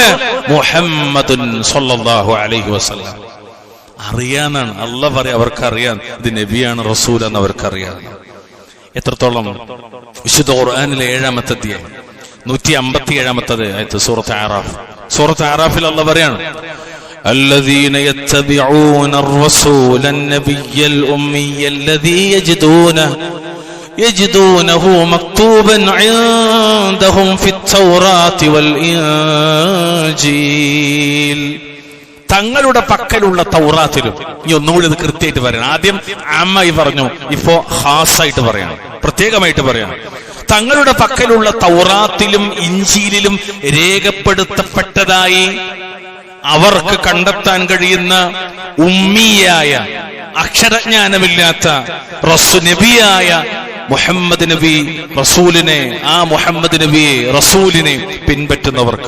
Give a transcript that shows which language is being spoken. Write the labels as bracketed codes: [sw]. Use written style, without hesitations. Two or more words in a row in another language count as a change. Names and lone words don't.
[ar] محمد صلى الله عليه وسلم. [ml] അറിയാന്നാണ് അല്ലാഹ് പറയാ, അവർക്കറിയാം ഇത് നബിയാണ്, റസൂലെന്ന് അവർക്കറിയാം. എത്രത്തോളം? വിശുദ്ധ ഖുർആനിലെ 7-ാമത്തെ അധ്യായം 157-ാമത്തെ ആയത്ത് സൂറത്ത് ആറാഫ്. സൂറത്ത് ആറാഫിൽ അല്ലാഹ് പറയാണ്, [ar] الذين يتبعون الرسول النبي الأمي الذي يجدونه مكتوبا عندهم في التوراة والإنجيل. [ml] തങ്ങളുടെ പക്കലുള്ള തൗറാത്തിലും, ഇനി ഒന്നുകൂടി ഇത് കൃത്യമായിട്ട് പറയണം. ആദ്യം അമ്മായി പറഞ്ഞു, ഇപ്പോ ഖാസായിട്ട് പറയണം, പ്രത്യേകമായിട്ട് പറയണം. തങ്ങളുടെ പക്കലുള്ള തൗറാത്തിലും ഇഞ്ചീലിലും രേഖപ്പെടുത്തപ്പെട്ടതായി അവർക്ക് കണ്ടെത്താൻ കഴിയുന്ന ഉമ്മിയായ, അക്ഷരജ്ഞാനമില്ലാത്ത നബിയായ മുഹമ്മദ് നബി റസൂലിനെ, ആ മുഹമ്മദ് നബിയെ റസൂലിനെ പിൻപറ്റുന്നവർക്ക്.